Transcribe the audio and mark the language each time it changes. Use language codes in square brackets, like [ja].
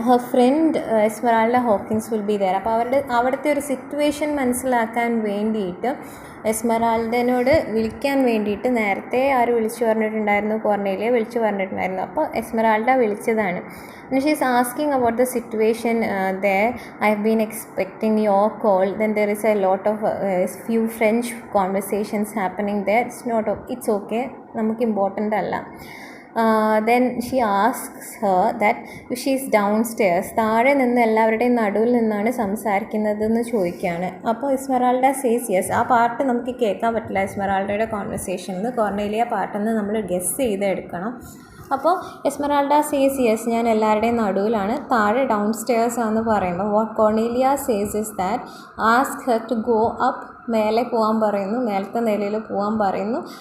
[en] Her friend Esmeralda Hawkins will be there. [ml] അപ്പോൾ അവിടുത്തെ ഒരു സിറ്റുവേഷൻ മനസ്സിലാക്കാൻ വേണ്ടിയിട്ട് എസ്മെറാൾഡനോട് വിളിക്കാൻ വേണ്ടിയിട്ട് നേരത്തെ ആര് വിളിച്ചു പറഞ്ഞിട്ടുണ്ടായിരുന്നു, കോർണേലിയ വിളിച്ചു പറഞ്ഞിട്ടുണ്ടായിരുന്നു. അപ്പോൾ എസ്മെറാൾഡ വിളിച്ചതാണ്. [en] She is asking about the situation there. I have been expecting your call. Then there is a lot of few French conversations happening there. It's okay, [ml] നമുക്ക് ഇമ്പോർട്ടൻ്റ് അല്ല. [en] Then she asks her that if she is downstairs, [ml] താഴെ നിന്ന് എല്ലാവരുടെയും നടുവിൽ നിന്നാണ് സംസാരിക്കുന്നതെന്ന് ചോദിക്കുകയാണ്. [en] അപ്പോൾ Esmeralda says yes. [ml] ആ പാർട്ട് നമുക്ക് കേൾക്കാൻ പറ്റില്ല എസ്മെറാൾഡയുടെ കോൺവെർസേഷനിൽ. കോർണേലിയ പാർട്ടെന്ന് നമ്മൾ ഗെസ് ചെയ്തെടുക്കണം. അപ്പോൾ എസ്മെറാൾഡ സേസ് യെസ്, ഞാൻ എല്ലാവരുടെയും നടുവിലാണ്, താഴെ ഡൗൺ സ്റ്റെയർസ് ആണെന്ന് പറയുമ്പോൾ [en] what Cornelia says is that ask her to go up, [ml] മേലെ പോകാൻ പറയുന്നു, മേലത്തെ നിലയിൽ പോകാൻ പറയുന്നു.